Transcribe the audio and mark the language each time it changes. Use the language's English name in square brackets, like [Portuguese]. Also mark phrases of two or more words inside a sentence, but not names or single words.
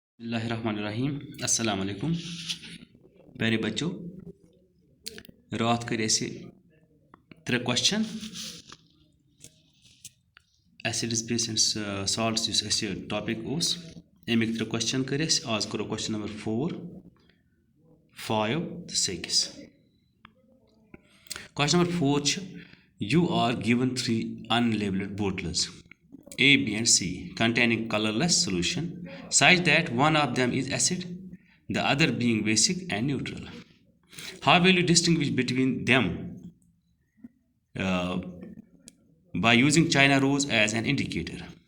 [Arabic] بسم الله الرحمن الرحيم السلام عليكم [Hindi] प्यारे बच्चों। [Kashmiri] रात कर त्रे क्वेश्चन [English] acids base and salts [Kashmiri] टॉपिक अमिक त्रे क्वेश्चन कर आज करो [English] question number 4, 5 [Kashmiri] तो 6। [English] question number 4 you are given 3 unlabeled bottles A, B and C containing colorless solution such that one of them is acid, the other being basic and neutral. How will you distinguish between them uh, by using China rose as an indicator?